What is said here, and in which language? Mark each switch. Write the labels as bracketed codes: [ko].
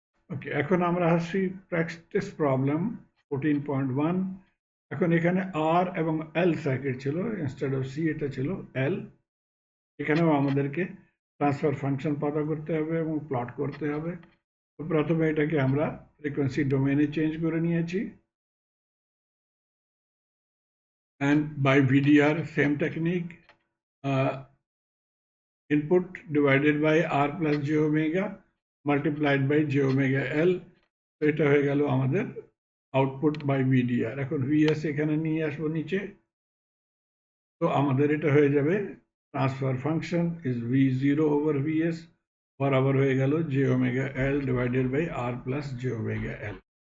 [bn] ওকে, এখন আমরা আসছি প্র্যাকটিস প্রবলেম 14.1। এখন এখানে আর এবং এল সার্কিট ছিল, ইনস্টেড অফ সি এটা ছিল এল। এখানেও আমাদেরকে ট্রান্সফার ফাংশন পতা করতে হবে এবং প্লট করতে হবে। তো প্রথমে এটাকে আমরা ফ্রিকোয়েন্সি ডোমেনে চেঞ্জ করে নিয়েছি, [en] and by VDR same technique, input divided by R plus j omega multiplied by j omega L। [bn] তো এটা হয়ে গেল আমাদের আউটপুট বাই VDR। এখন VS এখানে নিয়ে আসবো নিচে, তো আমাদের এটা হয়ে যাবে transfer function is V0 over VS বরাবর হয়ে গেল j omega L divided by R plus j omega L।